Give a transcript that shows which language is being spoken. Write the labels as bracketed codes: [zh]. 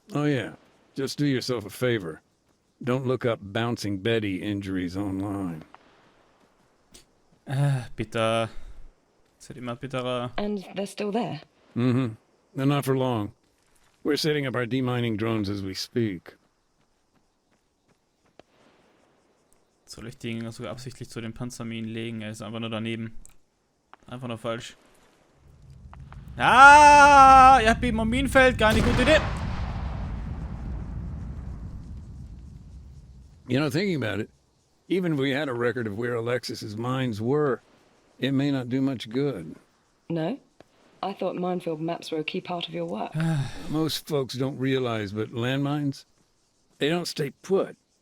[en] Oh yeah, just do yourself a favor. Don't look up Bouncing Betty injuries online. [de] Bitter. Es wird immer bitterer. [en] And they're still there? Mm-hmm. And not for long. We're setting up our demining drones as we speak. [de] Soll ich den sogar absichtlich zu den Panzerminen legen? Er ist einfach nur daneben. Einfach nur falsch. Ah! Ihr habt eben am Minenfeld. Gar nicht gute Idee. [en] You know, thinking about it, even if we had a record of where Alexis's mines were, it may not do much good. No? I thought minefield maps were a key part of your work. Most folks don't realize, but landmines, they don't stay put.